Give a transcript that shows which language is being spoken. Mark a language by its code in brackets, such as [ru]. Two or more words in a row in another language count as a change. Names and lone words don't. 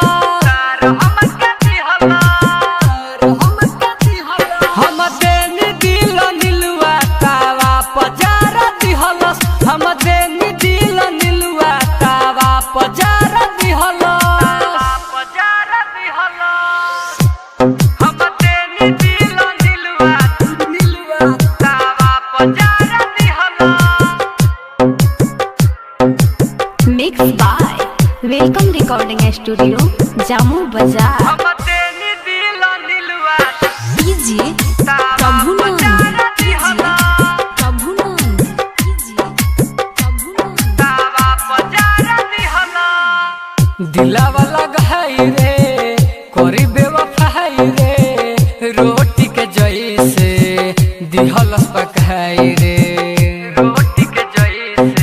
[bho] हम देनी दिल नीलुआ तावा पजार दिहला हम देनी दिल नीलुआ तावा पजार दिहला हम देनी दिल नीलुआ तावा पजार दिहला [en] Mixed by Welcome Recording Studio, Jammu Bazaar. DJ Prabhunand. [bho] दिला वाला गहाई रे कोरी बेवफाई रे रोटी के जैसे दिहलस पकाई रे रोटी के जैसे